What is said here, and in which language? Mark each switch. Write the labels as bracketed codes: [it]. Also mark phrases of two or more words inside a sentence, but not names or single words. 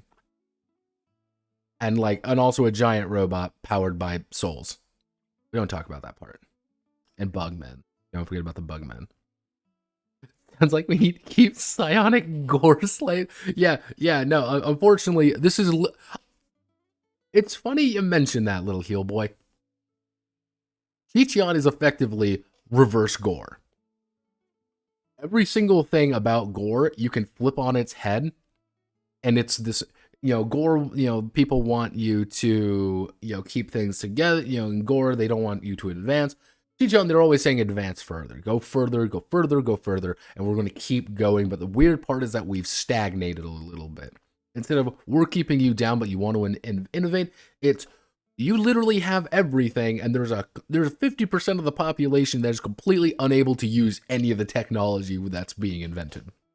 [en] And also a giant robot powered by souls. We don't talk about that part. And bugmen. Don't forget about the bugmen. Sounds like we need to keep psionic gore slave. Yeah, no, unfortunately, this is... It's funny you mention that, little heel boy. Chi-Chian is effectively reverse gore. Every single thing about gore, you can flip on its head, and it's this... gore, people want you to, keep things together. In gore, they don't want you to advance. Chi-Chian, they're always saying advance further. Go further, go further, go further. And we're going to keep going. But the weird part is that we've stagnated a little bit. Instead of we're keeping you down, but you want to innovate, it's you literally have everything. And there's 50% of the population that is completely unable to use any of the technology that's being invented.